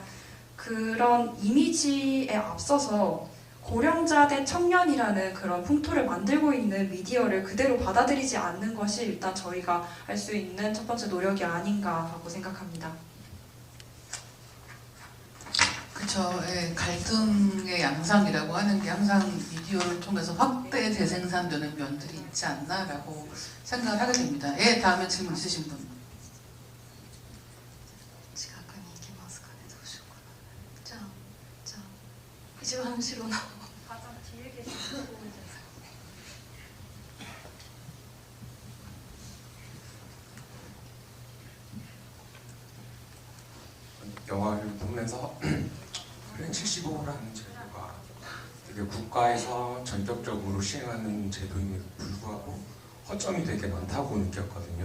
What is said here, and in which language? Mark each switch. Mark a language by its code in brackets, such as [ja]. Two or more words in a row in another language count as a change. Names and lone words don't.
[ko] 그런 이미지에 앞서서 고령자 대 청년이라는 그런 풍토를 만들고 있는 미디어를 그대로 받아들이지 않는 것이 일단 저희가 할 수 있는 첫 번째 노력이 아닌가라고 생각합니다. 그렇죠. 예, 갈등의 양상이라고 하는 게 항상 미디어를 통해서 확대 재생산되는 면들이 있지 않나라고 생각을 하게 됩니다. 예, 다음에 질문 있으신 분. [ja] 近くに行きますかね。どうしようかな。じゃあ一番後ろの [ko] 가장 뒤에 계신 분. 영화를 보면서 플랜 75라는 제도가 되게 국가에서 전격적으로 시행하는 제도임에도 불구하고 허점이 되게 많다고 느꼈거든요.